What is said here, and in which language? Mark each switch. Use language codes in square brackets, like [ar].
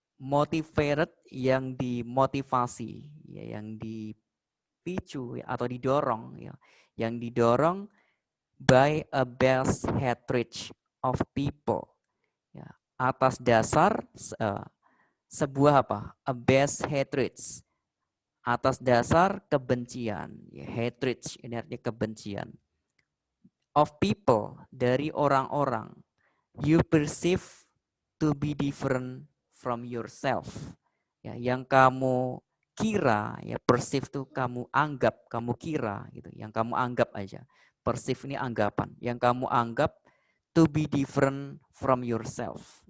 [id] Motivated yang dimotivasi, ya, yang dipicu ya, atau didorong, ya, yang didorong [en] by a best hatred of people, [id] ya, atas dasar sebuah apa? [en] A best hatred, [id] atas dasar kebencian. Ya, hatred ini artinya kebencian. [en] Of people, [id] dari orang-orang. [en] You perceive to be different from yourself. [id] Ya, yang kamu kira, ya perceive tuh kamu anggap, kamu kira gitu. Yang kamu anggap aja. Perceive ini anggapan. Yang kamu anggap [en] to be different from yourself.